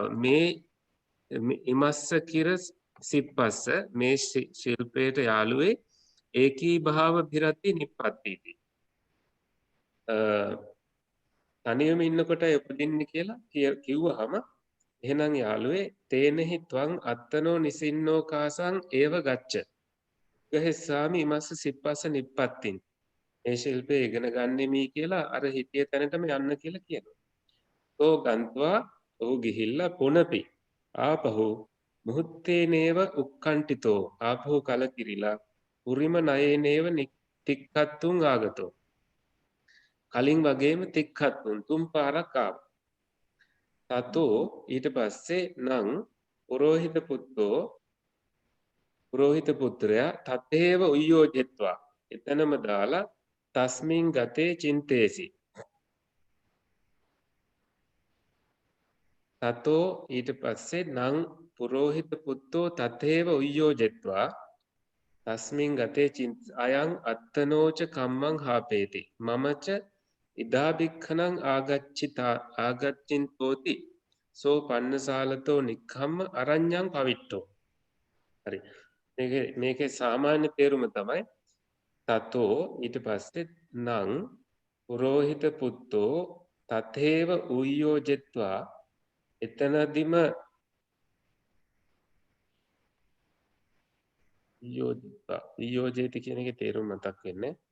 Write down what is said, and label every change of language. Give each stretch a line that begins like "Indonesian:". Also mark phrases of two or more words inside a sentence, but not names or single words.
Pali: මේ ඉමස්ස කිර සිප්පස්ස
Sinhala: මේ ශිල්පයට යාළුවේ
Pali: ඒකී භාව භිරති නිප්පත්තිති.
Sinhala: තනියම ඉන්නකොට උපදින්නේ කියලා කිව්වහම එහෙනම් යාළුවේ
Pali: තේනෙහි ත්වං අත්තනෝ නිසින්නෝ කාසං ඒව ගච්ඡ. ගහෙස්සාමි ඉමස්ස සිප්පස්ස නිප්පත්තින්.
Sinhala: මේ ශිල්පය ඉගෙන ගන්නෙමි කියලා අර හිතිය තැනටම යන්න කියලා කියනවා.
Pali: තෝ ගන්්වා
Sinhala: ඔහු ගිහිල්ලා
Pali: පුනපි ආපහු මුහුත්තේනේව උක්කන්ටිතෝ
Sinhala: ආපහු කලකිරිලා
Pali: උරිම නයේනේව තික්කත්තුන් ආගතෝ.
Sinhala: කලින් වගේම තික්කත්තුන් තුන් පාරක් ආවා. තතෝ ඊට පස්සේ නං පුරෝහිත පුත්‍රයා
Pali: තතේව උයෝජෙත්වා
Sinhala: එතනම දාලා
Pali: තස්මින් ගතේ චින්තේසි. තතෝ
Sinhala: ඊට පස්සේ
Pali: නං පුරෝහිත පුත්තෝ තතේව උයෝජෙත්වා තස්මින් ගතේ අයං අත්තනෝච කම්මං හාපේති මමච ඉදාභික්ඛනං ආගච්ඡින්තෝති සෝ පන්නසාලතෝ නික්ඛම්ම අරඤ්ඤං පවිට්ටෝ.
Sinhala: හරි. මේකේ සාමාන්‍ය තේරුම තමයි තතෝ ඊට පස්සේ
Pali: නං පුරෝහිත පුත්තෝ තතේව උයෝජෙත්වා
Sinhala: එතනදිම වියෝජේති කියන එකේ තේරුම මතක් වෙන්නේ.